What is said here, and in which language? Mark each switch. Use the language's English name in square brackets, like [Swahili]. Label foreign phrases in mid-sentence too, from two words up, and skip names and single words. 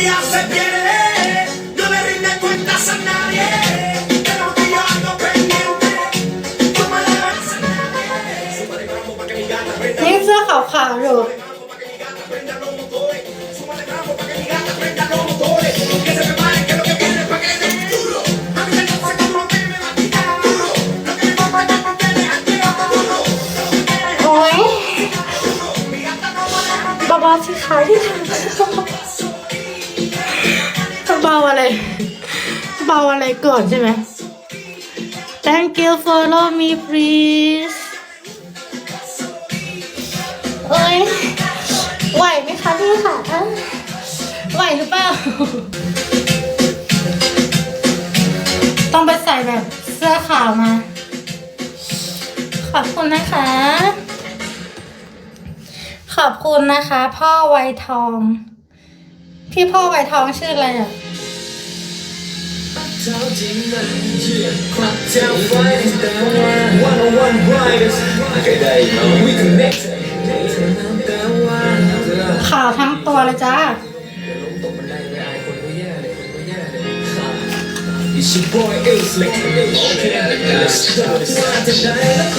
[Spanish] se viene, no le rinde cuentas a nadie, de lo que yo ando pendiente, tú me debes a nadie. Súmale gramo pa' que mi gata prenda. [Thai] นี่เสื้อขาวๆอยู่ [Spanish] Súmale gramo pa' que mi gata prenda los motores, que se prepare que lo que viene pa' que dé duro. A mí me gusta como que me va a quitar duro, lo que me gusta es que tiene activo duro. [Thai] โอ๊ยเบาๆสิคะที่ทำเบาอะไรเบาอะไรก่อนใช่ไหม [English] Thank you follow me please [Thai] เอ้ยไหวไหมคะพี่ค่ะไหวหรือเปล่า ต้องไปใส่แบบเสื้อขาวมา ขอบคุณนะคะ ขอบคุณนะคะ พ่อไวทอง พี่พ่อไวทองชื่ออะไรอ่ะ ขาวทั้งตัวเลยจ้า [English] It's your boy Ace Lick. Okay, let's start.